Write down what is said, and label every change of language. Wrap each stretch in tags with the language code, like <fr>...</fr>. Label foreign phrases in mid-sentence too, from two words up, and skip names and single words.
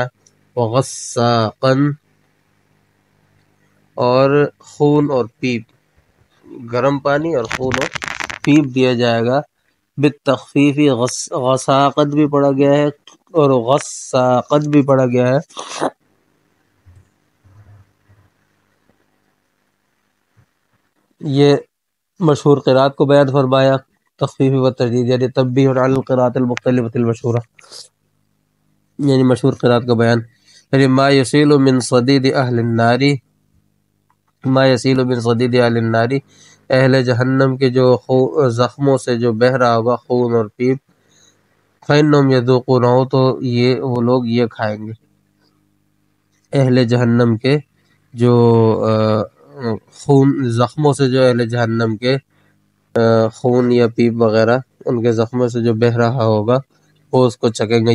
<ur>وغساقا، اور خون اور پیپ، گرم پانی اور خون اور پیپ دیا جائے گا. بالتخفیفی، غساقت بھی پڑھا گیا ہے اور غساقت بھی پڑھا گیا ہے. یہ مشہور قرات کو بیان فرمایا.</ur> <ar>تخفیفی و تجدید یعنی تنبیہ علی القراءۃ المختلفۃ المشہورہ،</ar> <ur>یعنی مشہور قرات کا بیان.</ur> <ar>یعنی ما یسیل من صدید اہل النار، ما یسیل من صدید اہل النار،</ar> <ur>اہل جہنم کے جو زخموں سے جو بہہ رہا ہوگا خون اور پیپ.</ur> <ar>فإنہم یذوقونہ،</ar> <ur>تو یہ وہ لوگ یہ کھائیں گے. اہل جہنم کے جو خون، زخموں سے جو اہل جہنم کے خون یا پیپ وغیرہ ان کے زخموں سے جو بہہ رہا ہوگا وہ اس کو چکیں گے.</ur>